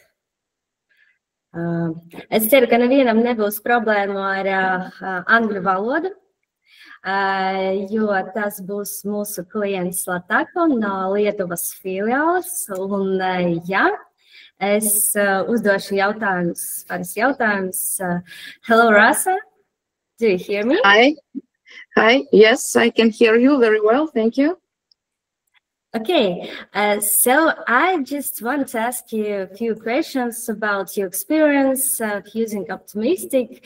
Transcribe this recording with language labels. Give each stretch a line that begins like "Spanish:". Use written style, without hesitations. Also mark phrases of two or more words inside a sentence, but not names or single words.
Latvian: Es ceru, ka nevienam nebūs problēmu ar angļu valodu, jo tas būs mūsu klients Latako no Lietuvas filiāles. Un jā, es uzdošu jautājumus.
English: Hello, Rasa. Do you hear me? Hi. Yes, I can hear you very well. Thank you. Okay, so I just want to ask you a few questions about your experience of using Optimistic.